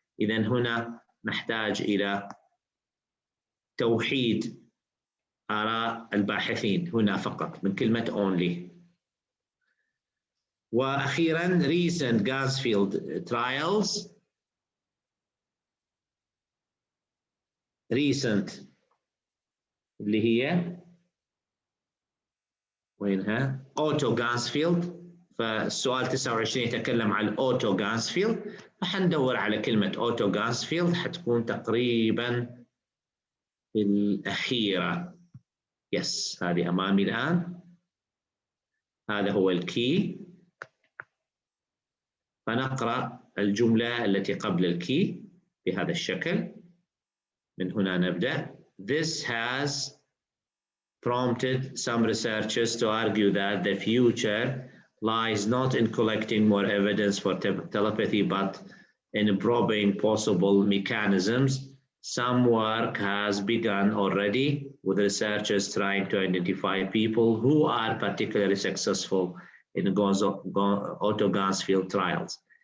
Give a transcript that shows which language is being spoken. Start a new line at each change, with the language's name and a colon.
Arabic: إذن هنا نحتاج إلى توحيد آراء الباحثين هنا فقط من كلمة only. وأخيراً
English: recent gas field trials. recent
Arabic: اللي هي وينها
English: auto gas field.
Arabic: فالسؤال 29 يتكلم عن auto gas field، فحندور على كلمة auto gas field حتكون تقريباً الأخيرة. يس، هذه أمامي الآن، هذا هو الكي. فنقرأ الجملة التي قبل الكي بهذا الشكل. من هنا نبدأ.
English: This has prompted some researchers to argue that the future lies not in collecting more evidence for telepathy, but in probing possible mechanisms. Some work has begun already with researchers trying to identify people who are particularly successful in auto gas field trials.